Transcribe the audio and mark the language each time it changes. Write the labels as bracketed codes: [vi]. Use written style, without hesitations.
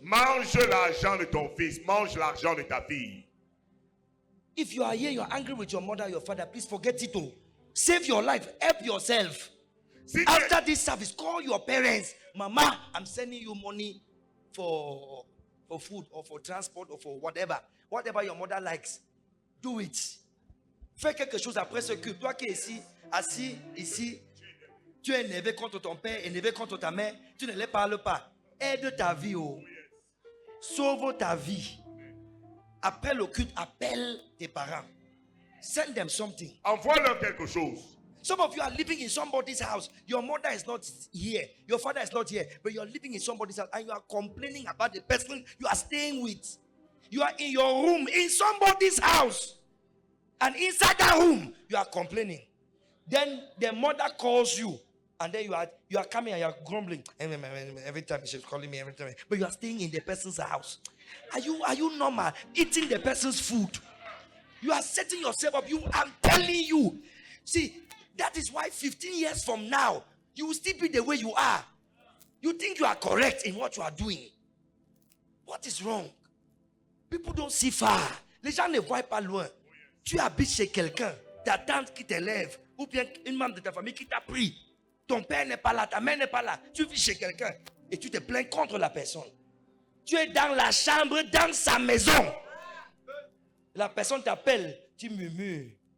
[fr] Mange l'argent de ton fils, mange l'argent de ta fille. [en] If you are here, you're angry with your mother, your father, please forget it all. Save your life. Help yourself. [fr] Si tu [en] After this service, call your parents. Mama, I'm sending you money for food or for transport or for whatever. Whatever your mother likes. Do it. [fr] Fais quelque chose après ce culte. Toi qui es ici, assis ici, tu es énervé contre ton père, énervé contre ta mère, tu ne les parles pas. Aide ta vie. Oh. Sauve ta vie. Après le culte, appelle tes parents. [en] Send them something. [fr] envoie-leur quelque chose. [en] Some of you are living in somebody's house. Your mother is not here. Your father is not here. But you are living in somebody's house and you are complaining about the person you are staying with. You are in your room in somebody's house. And inside that room, you are complaining. Then the mother calls you. And then you are coming and you are grumbling. Every time she's calling me, every time. But you are staying in the person's house. Are you normal? Eating the person's food. You are setting yourself up. I'm telling you. See, that is why 15 years from now, you will still be the way you are. You think you are correct in what you are doing. What is wrong? People don't see far. [fr] Les gens ne voient pas loin. Tu habites chez quelqu'un, ta tante qui t'élève, ou bien une membre de ta famille qui t'a pris. Ton père n'est pas là, ta mère n'est pas là. Tu vis chez quelqu'un et tu te plains contre la personne. Tu es dans la chambre, dans sa maison. La personne t'appelle, tu murmures.